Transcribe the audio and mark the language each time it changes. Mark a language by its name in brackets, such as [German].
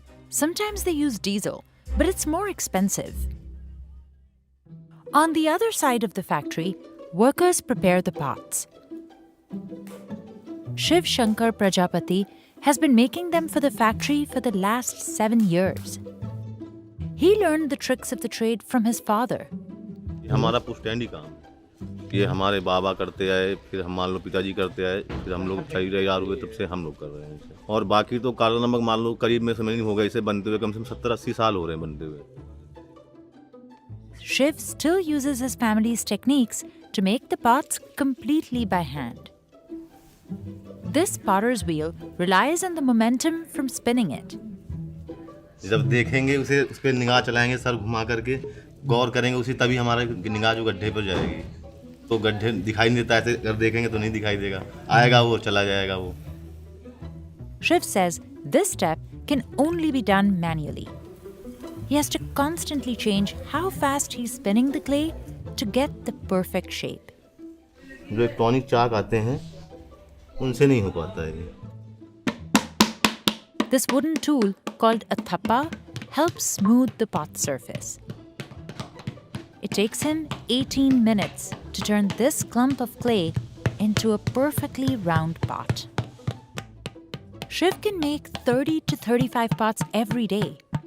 [English] Sometimes they use diesel, but it's more expensive. On the other side of the factory, workers prepare the pots. Shiv Shankar Prajapati has been making them for the factory for the last 7 years. He learned the tricks of the trade from his father. [Hindi] हमारा पुश्तैनी काम ये हमारे बाबा करते आए, फिर हम मान लो पिताजी करते आए, फिर हम लोग तैयार हुए, तब से हम लोग कर रहे हैं इसे। और बाकी तो काला नमक मान लो करीब में समय नहीं होगा इसे बनते हुए, कम से कम 70-80 साल हो रहे हैं बनते हुए। [English] Shiv still uses his family's techniques to make the pots completely by hand. This potter's wheel relies on the momentum from spinning it. [Hindi] जब देखेंगे उसे उस पर निगाह चलाएंगे सर घुमा करके गौर करेंगे उसी तभी हमारा निगाह जो गड्ढे पर जाएगी तो गड्ढे दिखाई नहीं देता ऐसे अगर देखेंगे तो नहीं दिखाई देगा आएगा वो चला जाएगा वो [English] Shiv says this step can only be done manually. He has to constantly change how fast he's spinning the clay to get the perfect shape. [Hindi] जो इलेक्ट्रॉनिक चाक आते हैं उनसे नहीं हो पाता है। [English] This wooden tool called a thappa helps smooth the pot surface. It takes him 18 minutes to turn this clump of clay into a perfectly round pot. Shiv can make 30 to 35 pots every day.